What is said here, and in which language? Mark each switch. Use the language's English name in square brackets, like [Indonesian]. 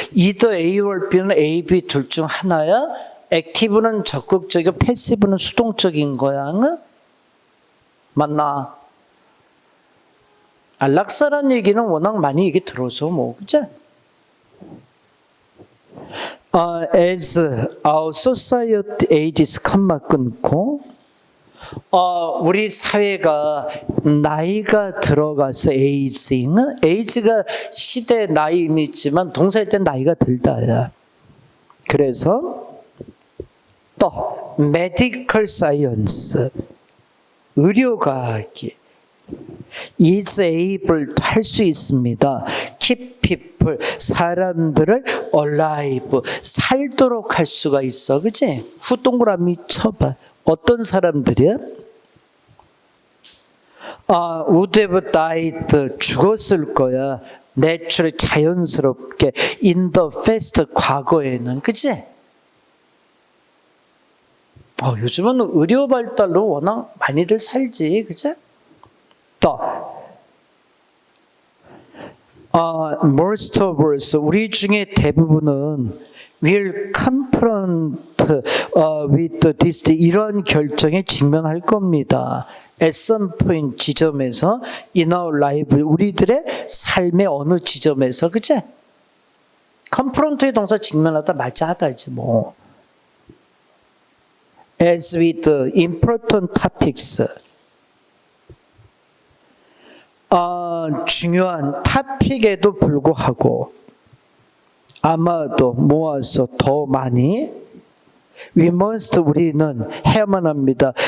[English] either A or B [Korean] 는 A, B 둘 중 하나야. active는 적극적이고 passive는 수동적인 거야. 맞나? 안락사란 얘기는 워낙 많이 얘기 들어서 뭐, 그치? [English] as our society ages, [Korean] 컴마 끊고, 우리 사회가 나이가 들어가서 aging, age가 시대 나이 의미지만 동사일 땐 나이가 들다야. 그래서 또 [English] medical science, [Korean] 의료과학이 [English] is able, [Korean] 할 수 있습니다. [English] keep people, [Korean] 사람들을 [English] alive, [Korean] 살도록 할 수가 있어. 그치? 후 동그라미 쳐봐. 어떤 사람들이야? [English] would have died, [Korean] 죽었을 거야. [English] naturally, [Korean] 자연스럽게. [English] in the past, [Korean] 과거에는. 그치? 요즘은 의료 발달로 워낙 많이들 살지. 그치? 또, [English] most of us, [Korean] 우리 중에 대부분은 [English] will confront with this, [Korean] 이런 결정에 직면할 겁니다. [English] at some point, [Korean] 지점에서 [English] in our life, [Korean] 우리들의 삶의 어느 지점에서. 그치? confront의 동사 직면하다 맞아 하다지 뭐. [English] as with important topics, [Korean] 중요한 토픽에도 불구하고 아마도 모아서 더 많이 [English] we must, [Korean] 우리는 해야만 합니다.